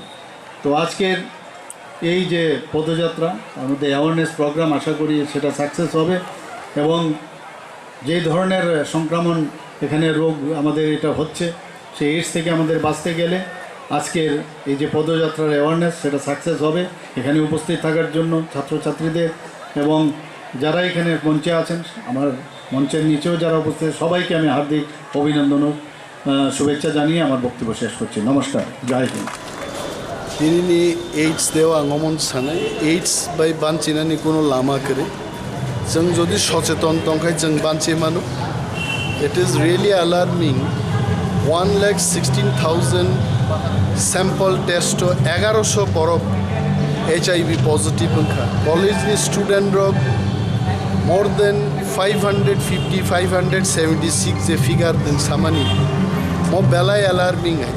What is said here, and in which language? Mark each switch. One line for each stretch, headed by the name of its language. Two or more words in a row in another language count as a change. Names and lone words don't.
Bangla: তো আজকের এই যে পদযাত্রা আমাদের
English: awareness programme,
Bangla: আশা করি সেটা সাকসেস হবে এবং যে ধরনের সংক্রমণ এখানে রোগ আমাদের এটা হচ্ছে, সেই এইডস থেকে আমাদের বাঁচতে গেলে আজকের এই যে পদযাত্রার অ্যাওয়ারনেস সেটা সাকসেস হবে। এখানে উপস্থিত থাকার জন্য ছাত্রছাত্রীদের এবং যারা এখানে মঞ্চে আছেন, আমার মঞ্চের নিচেও যারা উপস্থিত, সবাইকে আমি হার্দিক অভিনন্দন ও শুভেচ্ছা জানিয়ে আমার বক্তব্য শেষ করছি। নমস্কার,
Hindi: जय हिन्द।
Kok Borok: दिनैनि एड्स देव आं मन सानो एड्स बाय बान्चिनानै कुनो लामा करे जों जुदि सचेतन दंखाय जों बान्चे मानो।
English: it is really alarming
Kok Borok: 1,16,000
English: sample test
Kok Borok: 1100 बरफ
English: HIV positive
Kok Borok: अंखा कलेजनि स्टूडेंट रक
English: more than
Kok Borok: 550-576 जे फिगार दों सामानि मो बेलाय अलार्मिंग है।